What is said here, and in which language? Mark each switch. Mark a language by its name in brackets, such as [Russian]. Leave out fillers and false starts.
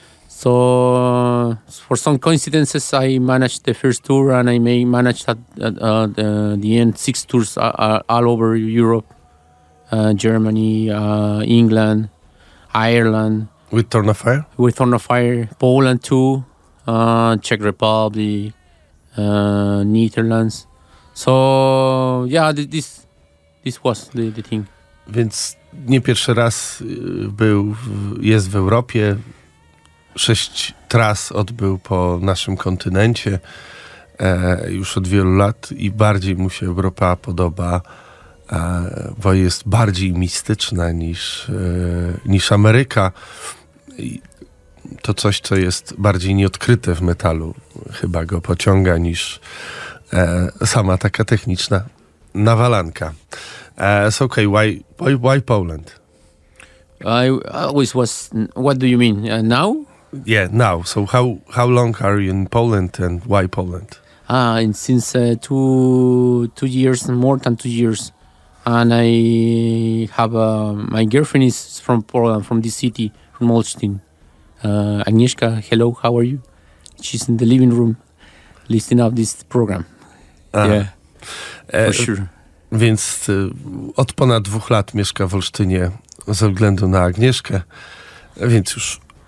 [English] So for some coincidences, I managed the first tour, and I managed at the end 6 tours all over Europe, Germany, England, Ireland. With Thornafire? With Thornafire, Poland too, Czech Republic, Netherlands. So yeah, this was the thing. [Polish] Więc nie pierwszy raz jest w Europie. 6 tras odbył po naszym kontynencie już od wielu lat i bardziej mu się Europa podoba, bo jest bardziej mistyczna niż Ameryka. I to coś, co jest bardziej nieodkryte w metalu, chyba go pociąga niż sama taka techniczna nawalanka. [English] So okay, why Poland? I always was. What do you mean now? Yeah, now. So how long are you in Poland and why Poland? And since 2 years, more than 2 years, and I have my girlfriend is from Poland, from this city, from Olsztyn. Agnieszka, hello, how are you? She's in the living room, listening to this program. Yeah, for sure. [Polish] Więc od ponad 2 lat mieszka w Olsztynie ze względu na Agnieszkę, więc już